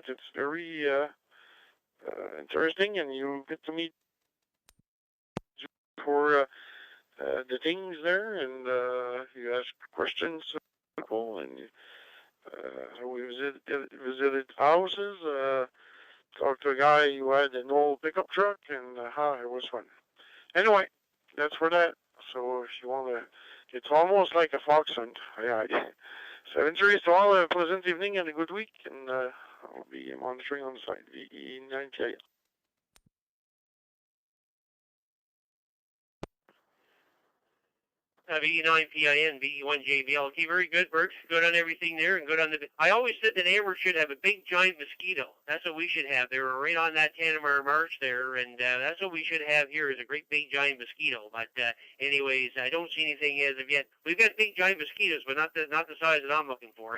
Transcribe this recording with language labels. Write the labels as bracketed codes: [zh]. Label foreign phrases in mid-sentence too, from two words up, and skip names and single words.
[en] It's very interesting, and you get to meet for the things there, and you ask questions to people, and we visited houses, talked to a guy who had an old pickup truck, and it was fun. Anyway, that's for that. So if you want to, it's almost like a fox hunt. Yeah. 7-3, so all a pleasant evening and a good week, and I'll be monitoring on the side. VE9TIL. VE9PIN, VE1JBL. Okay, very good, Bert. Good on everything there, and good on the... I always said that Amherst should have a big, giant mosquito. That's what we should have. They were right on that Tanamar Marsh there, and that's what we should have here is a great, big, giant mosquito. But anyways, I don't see anything as of yet. We've got big, giant mosquitoes, but not the size that I'm looking for.